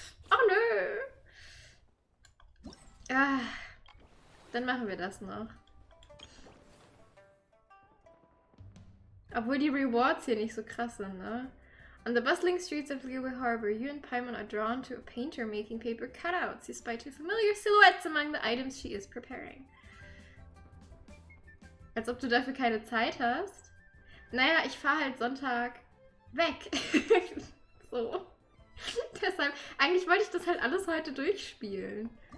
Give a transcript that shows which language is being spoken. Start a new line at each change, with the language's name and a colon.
German: Ach nö. Ah, dann machen wir das noch. Obwohl die Rewards hier nicht so krass sind, ne?
English: On the bustling streets of Liyue Harbor, you and Paimon are drawn to a painter making paper cutouts. You spy 2 familiar silhouettes among the items she is preparing.
German: Als ob du dafür keine Zeit hast. Naja, ich fahre halt Sonntag weg. So. Deshalb, eigentlich wollte ich das halt alles heute durchspielen.